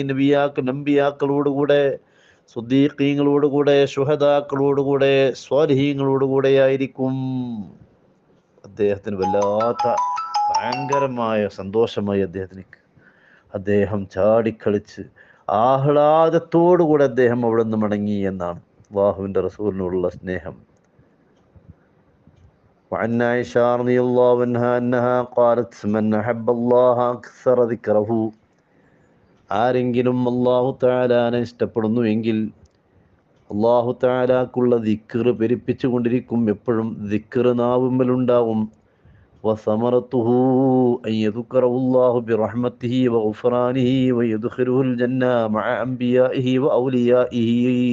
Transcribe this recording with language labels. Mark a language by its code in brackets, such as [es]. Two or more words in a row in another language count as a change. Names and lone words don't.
[ml] നബിയാക്കളോടുകൂടെ, സുദ്ദീഖീങ്ങളോടുകൂടെ, ശുഹദാക്കളോടുകൂടെ, സ്വാലിഹീങ്ങളോടുകൂടെയായിരിക്കും. അദ്ദേഹത്തിന് വല്ലാത്ത ഭയങ്കരമായ സന്തോഷമായി അദ്ദേഹം ചാടിക്കളിച്ച് ആഹ്ലാദത്തോടുകൂടെ അദ്ദേഹം അവിടെ നിന്ന് മടങ്ങി എന്നാണ് അല്ലാഹുവിൻ്റെ റസൂലിനോടുള്ള സ്നേഹം. [ar] وعن عائشة رضي الله عنها أنها قالت من أحب الله أكثر ذكره, [ml] ആരെങ്കിലും അല്ലാഹു തആലാനെ ഇഷ്ടപ്പെടുന്നുവെങ്കിൽ അല്ലാഹു തആലാക്കുള്ള ദിക്ർ പെരുപ്പിച്ചു കൊണ്ടിരിക്കും. എപ്പോഴും ദിക്ർ നാവുമ്മലുണ്ടാവും. [ar] وثمرته أن يذكره الله برحمته وغفرانه ويدخل الجنة مع أنبيائه وأوليائه.